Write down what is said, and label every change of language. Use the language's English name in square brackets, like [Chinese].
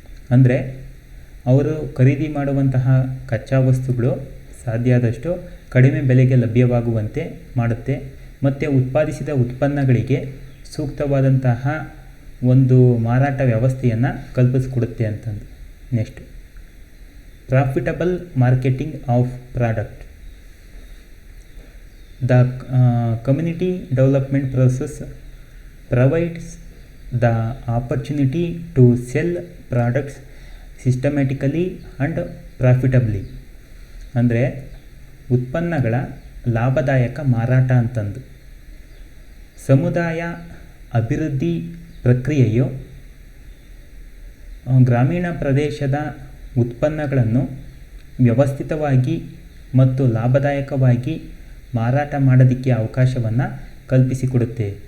[Kannada] ಅಂದರೆ ಅವರು ಖರೀದಿ ಮಾಡುವಂತಹ ಕಚ್ಚಾ ವಸ್ತುಗಳು ಸಾಧ್ಯ ಆದಷ್ಟು ಕಡಿಮೆ ಬೆಲೆಗೆ ಲಭ್ಯವಾಗುವಂತೆ ಮಾಡುತ್ತೆ ಮತ್ತು ಉತ್ಪಾದಿಸಿದ ಉತ್ಪನ್ನಗಳಿಗೆ ಸೂಕ್ತವಾದಂತಹ ಒಂದು ಮಾರಾಟ ವ್ಯವಸ್ಥೆಯನ್ನು ಕಲ್ಪಿಸಿಕೊಡುತ್ತೆ ಅಂತಂದು. [English] Next, profitable marketing of product. The community development process provides the opportunity to sell products systematically and profitably. [Kannada] ಅಂದರೆ ಉತ್ಪನ್ನಗಳ ಲಾಭದಾಯಕ ಮಾರಾಟ ಅಂತಂದು. ಸಮುದಾಯ ಅಭಿವೃದ್ಧಿ ಪ್ರಕ್ರಿಯೆಯು ಗ್ರಾಮೀಣ ಪ್ರದೇಶದ ಉತ್ಪನ್ನಗಳನ್ನು ವ್ಯವಸ್ಥಿತವಾಗಿ ಮತ್ತು ಲಾಭದಾಯಕವಾಗಿ ಮಾರಾಟ ಮಾಡೋದಕ್ಕೆ ಅವಕಾಶವನ್ನು ಕಲ್ಪಿಸಿಕೊಡುತ್ತೆ.